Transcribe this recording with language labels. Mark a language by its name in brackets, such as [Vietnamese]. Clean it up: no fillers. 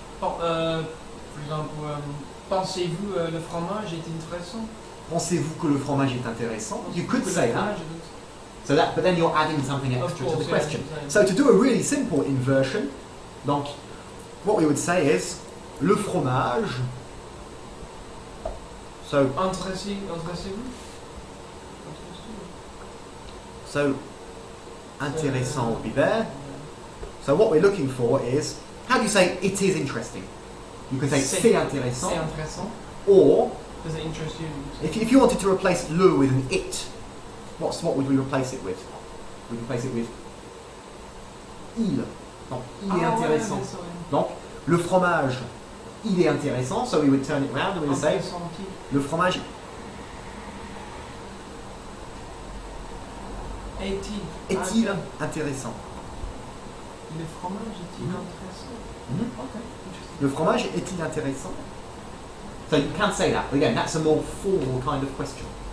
[English] For example, [French] pensez-vous le fromage est intéressant? Pensez-vous que le fromage est intéressant? [English] You could say that. [French] Fromage [English] So that, but then you're adding something extra to the question. So to do a really simple inversion, [French] donc, [English] what we would say is le fromage. So [French] intéressez-vous? [English] So intéressant would be there. So what we're looking for is, how do you say it is interesting? You can say [French] c'est intéressant. C'est intéressant. [English] Or Does it interest you? if you wanted to replace le with an it, what would we replace it with? We'd replace it with il. [French] Donc, il est intéressant. Donc, le fromage, il est intéressant. [English] So we would turn it around and we would say, [French] le fromage est-il intéressant? Le fromage est-il intéressant? [English] Okay, interesting. [French] Le fromage est-il intéressant? [English] So you can say that, but again, that's a more formal kind of question.